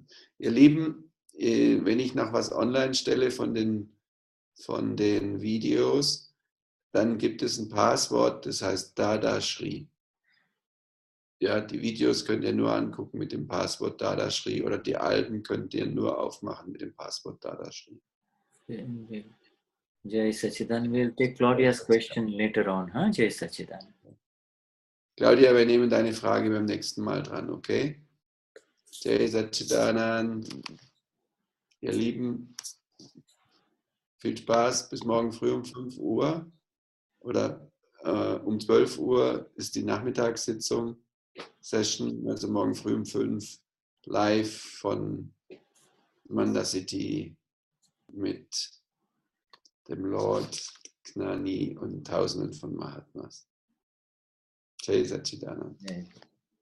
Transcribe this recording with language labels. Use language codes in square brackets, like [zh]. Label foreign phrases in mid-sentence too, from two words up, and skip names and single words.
[de] Ihr Lieben, wenn ich noch was online stelle von den Videos, dann gibt es ein Passwort, das heißt Dadashri. Ja, die Videos könnt ihr nur angucken mit dem Passwort Dadashri oder die alten könnt ihr nur aufmachen mit dem Passwort Dadashri. [hi] जय सच्चिदानंद. [en] We'll take Claudia's question later on, huh? [hi] जय सच्चिदानंद. [de] Claudia, wir nehmen deine Frage beim nächsten Mal dran, okay? [hi] जय सच्चिदानंद. [de] Ihr Lieben, viel Spaß. Bis morgen früh um 5 Uhr oder um 12 Uhr ist die Nachmittagssitzung. Session, also morgen früh um 5 live von Manda City mit dem Lord Gnani und Tausenden von Mahatmas. [hi] जय सच्चिदानंद. Jai.